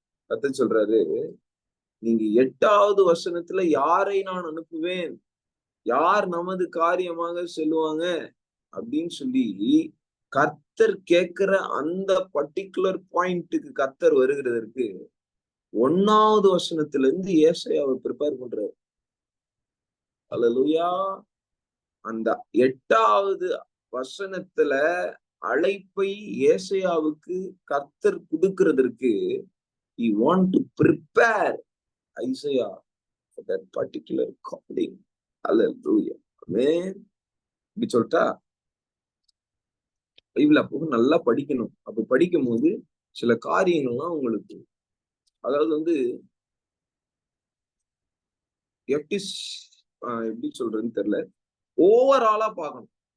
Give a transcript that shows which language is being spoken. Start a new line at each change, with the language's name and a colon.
Tamil: கர்த்தர் சொல்றாரு, நீங்க 8வது வசனத்துல யாரை நான் அனுப்புவேன், யார் நமது காரியமாக செல்லுவாங்க அப்படின்னு சொல்லி கர்த்தர் கேட்கிற அந்த பர்டிகுலர் பாயிண்ட்டுக்கு கர்த்தர் வருகிறதற்கு 1வது வசனத்துல இருந்து ஏசாயாவை ப்ரிப்பேர் பண்றாரு. அல்லேலூயா. அந்த 8வது வசனத்துல அழைப்பை ஏசாயாவுக்கு கர்த்தர் கொடுக்கிறதற்கு
English: he want to prepare Isaiah for that particular calling. Hallelujah. Amen.
Tamil: இப்படி சொல்லிட்டா பைபிள் அப்போ நல்லா படிக்கணும். அப்ப படிக்கும் போது சில காரியங்கள்லாம் உங்களுக்கு, அதாவது எப்படி சொல்றதுன்னு தெரியல, ஓவராலா பார்க்கணும்.